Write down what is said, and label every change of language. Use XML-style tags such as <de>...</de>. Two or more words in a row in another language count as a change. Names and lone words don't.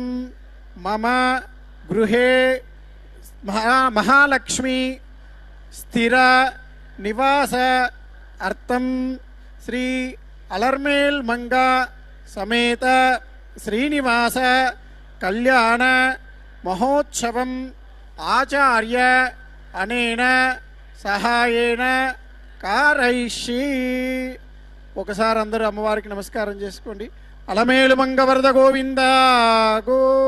<sa>मम गृहे महालक्ष्मी स्थिर निवास अर्थं श्री अलर्मेल मंगा समेत श्रीनिवास कल्याण महोत्सवम् आचार्य अनेन सहायेन कारयिष्ये</sa> <te>ఒకసారి అందరూ అమ్మవారికి నమస్కారం చేసుకోండి</te> <sa>అలమేలు మంగ వరద గోవింద గో</sa>